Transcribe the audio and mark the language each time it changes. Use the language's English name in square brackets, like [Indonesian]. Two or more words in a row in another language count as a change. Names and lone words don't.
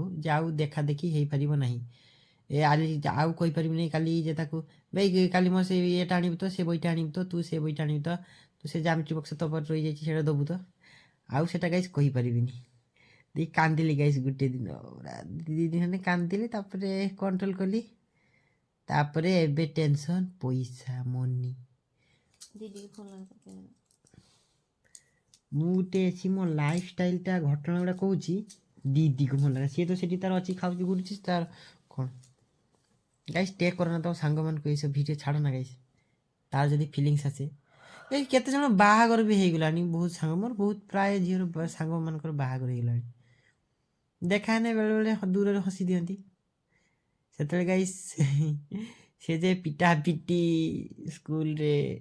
[Odia] ଯେ ଆଉ ଦେଖା ଦେଖି ହେଇପାରିବ ନାହିଁ ଆଜି ଆଉ କହିପାରିବିନି କାଲି ଯେ ତାକୁ ଭାଇ କାଲି ମୋର ସେ ଇଏଟା ଆଣିବୁ ତ ସେ ବହିଟା ଆଣିବୁ ତ ତୁ ସେ ବହିଟା ଆଣିବୁ ତ ତୁ ସେ [English] geometry box [Odia] ତ ରହିଯାଇଛି ସେଇଟା ଦେବୁ ତ ଆଉ ସେଇଟା ଗାଇସ୍ କହିପାରିବିନି ଦେଇ କାନ୍ଦିଲି ଗାଇସ୍ ଗୋଟେ ଦିନ 2 ଦିନ ଖଣ୍ଡେ କାନ୍ଦିଲି ତାପରେ କଣ୍ଟ୍ରୋଲ କଲି ତାପରେ ଏବେ ଟେନସନ୍ ପଇସା ମନି [Hindi] दीदी को फोन लगा [Odia] ମୁଁ ଗୋଟେ ଅଛି ମୋ ଲାଇଫ୍ ଷ୍ଟାଇଲଟା ଘଟଣା ଗୁଡ଼ା କହୁଛି ଦିଦିକୁ ଭଲ ଲାଗେ ସିଏ ତ ସେଠି ତାର ଅଛି ଖାଉଛି ଘୁରୁଛି ତାର କ'ଣ ଗାଇସ୍ ଟେକ୍ କର ନା ତମ ସାଙ୍ଗମାନଙ୍କୁ ଏଇସବୁ ଭିଡ଼ିଓ ଛାଡ଼ ନା ଗାଇସ୍ ତାର ଯଦି ଫିଲିଙ୍ଗସ୍ ଆସେ ଏଇ କେତେ ଜଣ ବାହାଘର ବି ହେଇଗଲାଣି ବହୁତ ସାଙ୍ଗ ମୋର ବହୁତ ପ୍ରାୟ ଝିଅର ସାଙ୍ଗମାନଙ୍କର ବାହାଘର ହେଇଗଲାଣି ଦେଖା ହେଲେ ବେଳେବେଳେ ଦୂରରେ ହସି ଦିଅନ୍ତି ସେତେବେଳେ ଗାଇସ୍ ସେ ଯେ ପିଟା ପିଟି ସ୍କୁଲରେ